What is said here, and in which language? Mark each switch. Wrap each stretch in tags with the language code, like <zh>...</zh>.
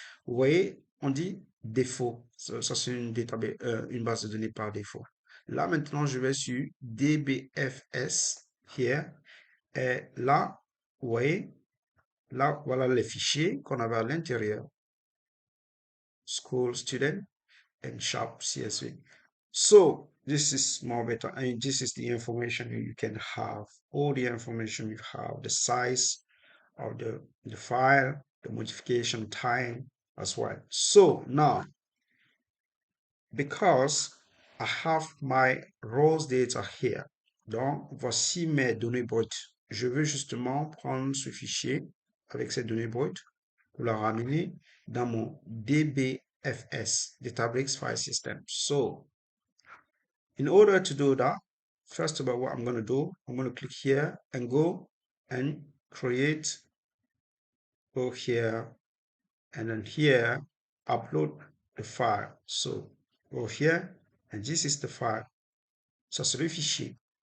<fr>Vous voyez, on dit défaut. Ça, c'est une base de données par défaut. Là, maintenant, je vais sur dbfs</fr> <en>here.</en> <fr>Et là, vous voyez, là, voilà les fichiers qu'on avait à l'intérieur.</fr> <en>School student and shop CSV. So this is more better. And this is the information you can have. All the information you have, the size of the file, the modification time as well. So now, because I have my rows data here,</en> <fr>donc voici mes données brutes. Je veux justement prendre ce fichier avec ces données brutes pour la ramener dans mon DBFS, Databricks File System.</fr> <en>So, in order to do that, first of all, what I'm going to do, I'm going to click here and go and create, go here, and then here, upload the file. So, go here, and this is the file.</en> <fr>Ça, c'est le fichier.</fr>